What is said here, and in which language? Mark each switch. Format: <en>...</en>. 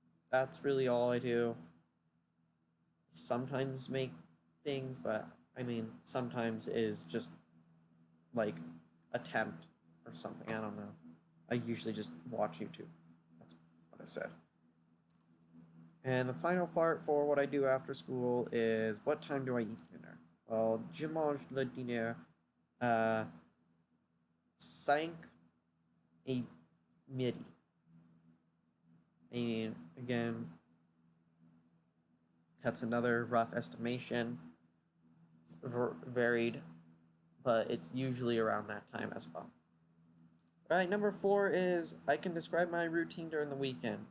<en>That's really all I do. Sometimes make things, but sometimes is just like attempt or something. I don't know. I usually just watch YouTube. That's what I said. And the final part for what I do after school is, what time do I eat dinner? Well,</en> <fr>je mange le dîner à 5 et midi.</fr> <en>Again, that's another rough estimation. It's varied, but it's usually around that time as well. Alright, number four is, I can describe my routine during the weekend.</en>